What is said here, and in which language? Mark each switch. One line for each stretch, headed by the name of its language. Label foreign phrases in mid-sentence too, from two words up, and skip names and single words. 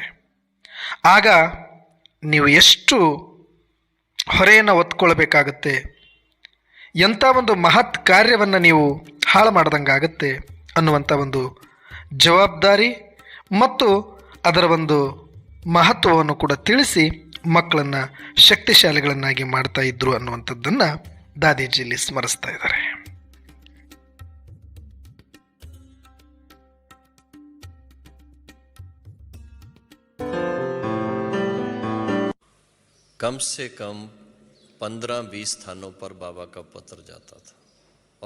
Kannada: ಆಗ ನೀವು ಎಷ್ಟು ಹೊರೆಯನ್ನು ಹೊತ್ಕೊಳ್ಬೇಕಾಗತ್ತೆ, ಎಂಥ ಒಂದು ಮಹತ್ ಕಾರ್ಯವನ್ನು ನೀವು ಹಾಳು ಮಾಡ್ದಂಗಾಗತ್ತೆ ಅನ್ನುವಂಥ ಒಂದು ಜವಾಬ್ದಾರಿ ಮತ್ತು ಅದರ ಒಂದು ಮಹತ್ವವನ್ನು ಕೂಡ ತಿಳಿಸಿ ಮಕ್ಕಳನ್ನು ಶಕ್ತಿಶಾಲಿಗಳನ್ನಾಗಿ ಮಾಡ್ತಾ ಇದ್ರು ಅನ್ನುವಂಥದ್ದನ್ನು ದಾದಿಜಿಯಲ್ಲಿ ಸ್ಮರಿಸ್ತಾ ಇದ್ದಾರೆ.
Hindi: कम से कम 15-20 स्थानों पर बाबा का पत्र जाता था और